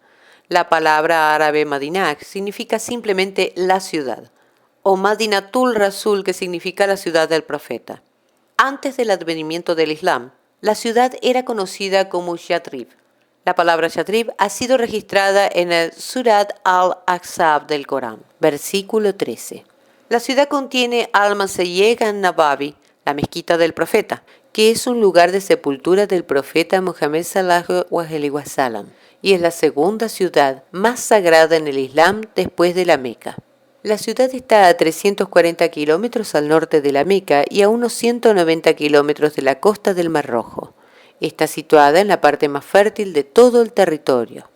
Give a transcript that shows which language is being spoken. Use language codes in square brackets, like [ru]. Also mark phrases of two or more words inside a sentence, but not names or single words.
[es] La palabra árabe Madinah significa simplemente la ciudad, o Madinatul Rasul, que significa la ciudad del profeta. Antes del advenimiento del Islam, la ciudad era conocida como Yatrib. La palabra Yatrib ha sido registrada en el Surat al-Ahzab del Corán, versículo 13. La ciudad contiene al-Masjid an-Nabawi, la mezquita del profeta, que es un lugar de sepultura del profeta Muhammad [ar] صلى الله عليه وسلم, [es] y es la segunda ciudad más sagrada en el Islam después de la Meca. La ciudad está a 340 kilómetros al norte de la Meca y a unos 190 kilómetros de la costa del Mar Rojo. Está situada en la parte más fértil de todo el territorio.